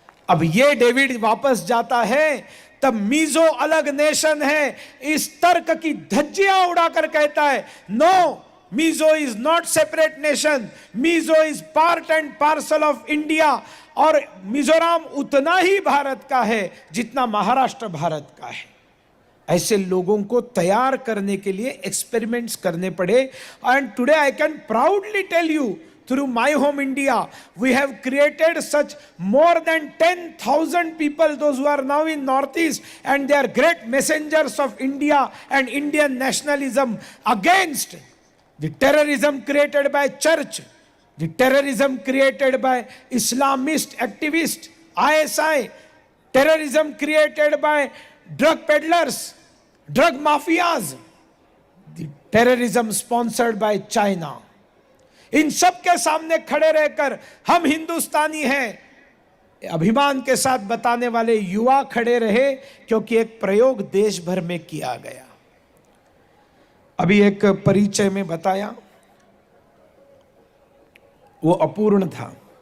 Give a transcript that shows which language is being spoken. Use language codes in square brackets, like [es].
[hi] अब ये डेविड वापस जाता है, तब मीजो अलग नेशन है इस तर्क की धज्जियां उड़ाकर कहता है, no [en] Mizo is not separate nation, Mizo is part and parcel of India. [hi] और मिजोरम उतना ही भारत का है जितना महाराष्ट्र भारत का है। ऐसे लोगों को तैयार करने के लिए एक्सपेरिमेंट्स करने पड़े। [en] And today I can proudly tell you, through My Home India, we have created such more than 10,000 people, those who are now in Northeast, and they are great messengers of India and Indian nationalism against the terrorism created by church, the terrorism created by Islamist activists, ISI, terrorism created by drug peddlers, drug mafias, the terrorism sponsored by China। [hi] इन सब के सामने खड़े रहकर हम हिंदुस्तानी हैं अभिमान के साथ बताने वाले युवा खड़े रहे, क्योंकि एक प्रयोग देश भर में किया गया। अभी एक परिचय में बताया, वो अपूर्ण था।